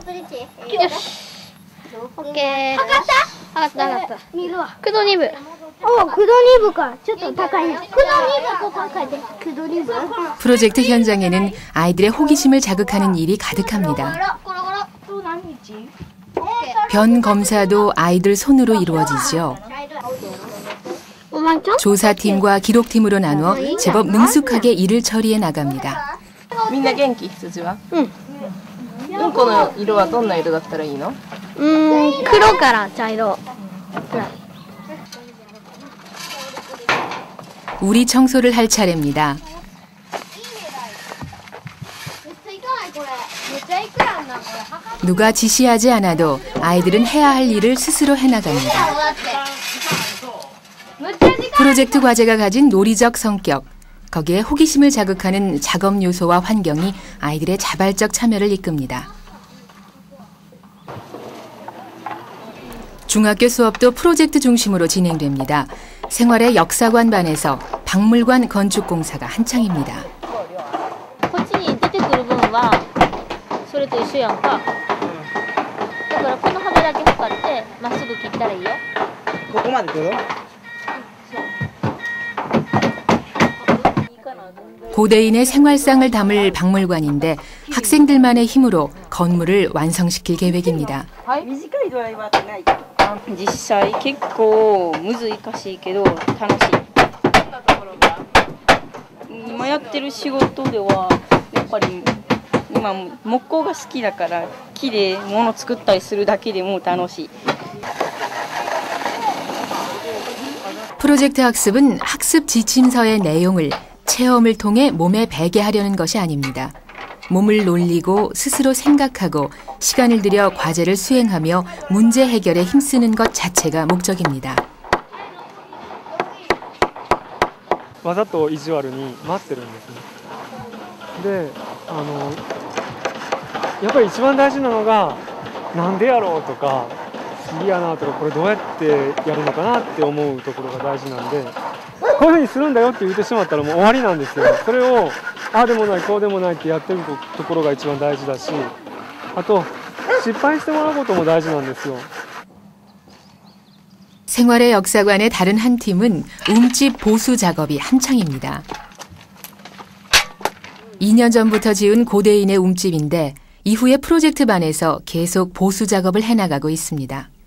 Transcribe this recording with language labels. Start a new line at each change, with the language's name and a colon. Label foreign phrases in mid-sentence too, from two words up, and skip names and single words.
Korean: 프로젝트 현장에는 아이들의 호기심을 자극하는 일이 가득합니다. 변 검사도 아이들 손으로 이루어지죠. 조사팀과 기록팀으로 나누어 제법 능숙하게 일을 처리해 나갑니다.
Japanese: みんな元気？羊は？うんこの色はどんな色だったらいいの？黒から茶色。
Korean: 우리 청소를 할 차례입니다. 누가 지시하지 않아도 아이들은 해야 할 일을 스스로 해나갑니다. 프로젝트 과제가 가진 논리적 성격, 거기에 호기심을 자극하는 작업 요소와 환경이 아이들의 자발적 참여를 이끕니다. 중학교 수업도 프로젝트 중심으로 진행됩니다. 생활의 역사관 반에서 박물관 건축 공사가 한창입니다.
Japanese: こっちに出てくる分はそれと一緒やんか。だからこの幅だけ測ってまっすぐ切ったらいいよ。ここまで来る？
Korean: 고대인의 생활상을 담을 박물관인데 학생들만의 힘으로 건물을 완성시킬 계획입니다.
Japanese: 実際結構難しいけど楽しい。今やってる仕事ではやっぱり今木工が好きだから木で物作ったりするだけでも楽しい。
Korean: 프로젝트 학습은 학습 지침서의 내용을 체험을 통해 몸에 배게 하려는 것이 아닙니다. 몸을 놀리고 스스로 생각하고 시간을 들여 과제를 수행하며 문제 해결에 힘쓰는 것 자체가 목적입니다.
Japanese: わざと意地悪に待ってるんですね。で、やっぱり一番大事なのがなんでやろうとか嫌なとかこれどうやってやるのかなって思うところが大事なんで、こういうふうにするんだよって言ってしまったらもう終わりなんですよ。それをああでもないこうでもないってやってるところが一番大事だし、あと失敗してもらうことも大事なんですよ。
Korean: 생활의 역사관의 다른 한 팀은 움집 보수 작업이 한창입니다. 2년 전부터 지은 고대인의 움집인데 이후에 프로젝트 반에서 계속 보수 작업을 해나가고 있습니다.